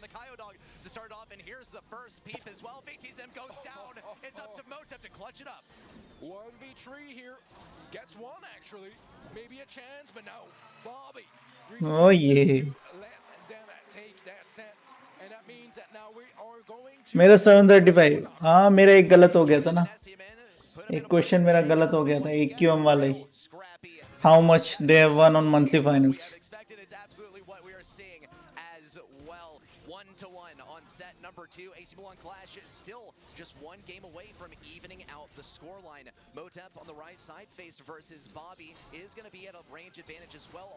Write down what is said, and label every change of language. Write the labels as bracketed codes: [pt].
[en] On the Kyodog to start off, and here's the first peep as well. VTZM goes down. It's up to Motep to clutch it up. 1v3 here. Gets one actually. Maybe a chance, but no. Bobby. Oh yeah. Let them take that set. And that means that now we are going to. [hi] मेरा 735. हाँ मेरा एक गलत हो गया था ना. एक क्वेश्चन मेरा गलत हो गया था AQM वाला ही. [en] How much they have won on monthly finals? It's absolutely what we are seeing as well. 1-1 on set number 2. AC Milan Clash is still just one game away from evening out the scoreline. Motep on the right side faced versus Bobby is going to be at a range advantage as well.